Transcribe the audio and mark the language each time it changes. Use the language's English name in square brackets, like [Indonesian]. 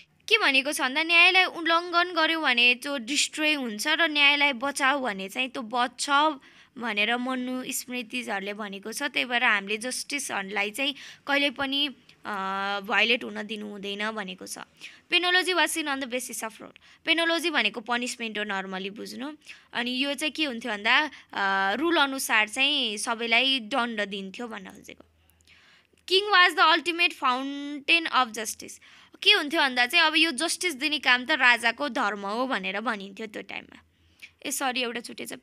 [Nepali] के भनेको छ भन्दा न्यायलाई उल्लङ्घन गर्यो भने त्यो डिस्ट्रोय हुन्छ र न्यायलाई बचाऊ भने चाहिँ त्यो बच्छ भनेर मनुस्मृतिजहरूले भनेको छ। त्यही भएर हामीले जस्टिसहरूलाई चाहिँ कहिले पनि भायोलेट हुन दिनु हुँदैन भनेको छ। [English] Penology was seen on the basis of role. [Nepali] पेनोलोजी भनेको पनिसमेन्ट हो नर्मली बुझ्नु। अनि यो चाहिँ के हुन्थ्यो भन्दा रुल अनुसार चाहिँ सबैलाई दण्ड दिन्थ्यो भन्न खोजेको। [English] King was the ultimate fountain of justice. [Nepali] के हुन्थ्यो भन्दा चाहिँ अब यो जस्टिस दिने काम त राजाको धर्म हो भनेर भनिन्थ्यो त्यो टाइममा। सरी एउटा छुटेछ।